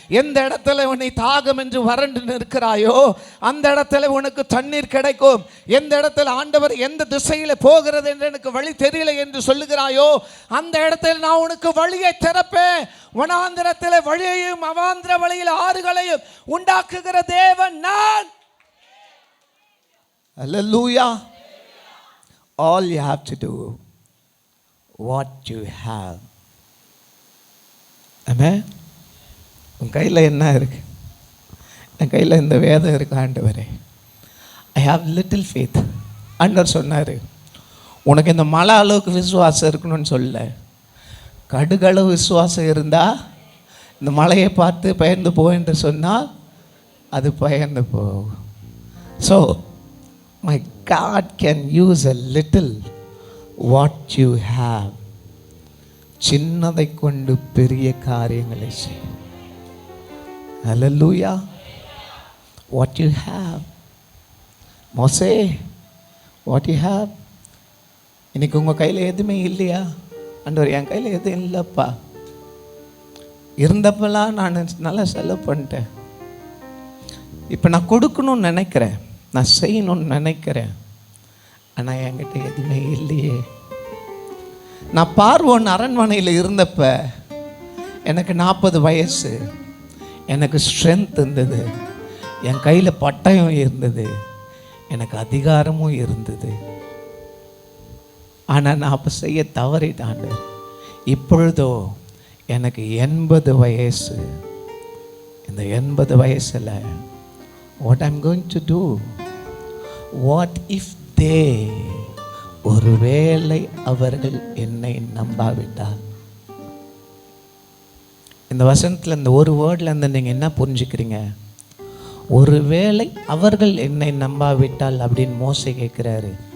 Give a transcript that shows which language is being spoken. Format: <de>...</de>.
<ta>எந்த இடத்துல உன்னை தாகம் என்று வறண்டு நிற்கிறாயோ அந்த இடத்துல உனக்கு தண்ணீர் கிடைக்கும். எந்த இடத்துல ஆண்டவர் எந்த திசையில் போகிறது என்று எனக்கு வழி தெரியல என்று சொல்லுகிறாயோ அந்த இடத்துல நான் உனக்கு வழியை திறப்பேன். வனாந்திரத்தில் வழியையும் அவாந்திர வழியில் ஆறுகளையும் உண்டாக்குகிற தேவன் நான். ஹல்லேலூயா.</ta> <en>All you have to do what you have.</en> <ta>Amen. உன் கையில் என்ன இருக்கு? என் கையில் இந்த வேதம் இருக்கு ஆண்டவரே.</ta> <en>I have little faith.</en> <ta>ஆண்டவர் சொன்னார், உனக்கு இந்த மலை அளவுக்கு விசுவாசம் இருக்கணும்னு சொல்ல, கடுகளவு விசுவாசம் இருந்தால் இந்த மலையை பார்த்து பயந்து போ என்று சொன்னால் அது பயந்து போகும்.</ta> <en>So my God can use a little what you have.</en> <ta>சின்னதை கொண்டு பெரிய காரியங்களை செய். Hallelujah.</ta> <en>What you have. மோசே, what you have.</en> <ta>இன்னைக்கு உங்கள் கையில் எதுவுமே இல்லையா? ஆண்டவர், என் கையில் எதுவும் இல்லைப்பா. இருந்தப்பெல்லாம் நான் நல்லா செலவு பண்ணிட்டேன். இப்போ நான் கொடுக்கணும்னு நினைக்கிறேன், நான் செய்யணும்னு நினைக்கிறேன், ஆனால் என்கிட்ட எதுவுமே இல்லையே. நான் பார்வோன் அரண்மனையில் இருந்தப்ப எனக்கு 40 வயசு, எனக்கு ஸ்ட்ரென்த் இருந்தது, என் கையில் பட்டயம் இருந்தது, எனக்கு அதிகாரமும் இருந்தது. ஆனால் நான் அப்போ செய்ய தவறிட்டான். இப்பொழுதோ எனக்கு 80 வயசு. இந்த 80 வயசில்</ta> <en>what I'm going to do? What if they,</en> <ta>ஒருவேளை அவர்கள் என்னை நம்பாவிட்டால்? இந்த வசனத்தில் இந்த ஒரு வேர்டில் இருந்து நீங்கள் என்ன புரிஞ்சுக்கிறீங்க? ஒருவேளை அவர்கள் என்னை நம்பாவிட்டால் அப்படின்னு மோசே கேட்குறாரு.</ta>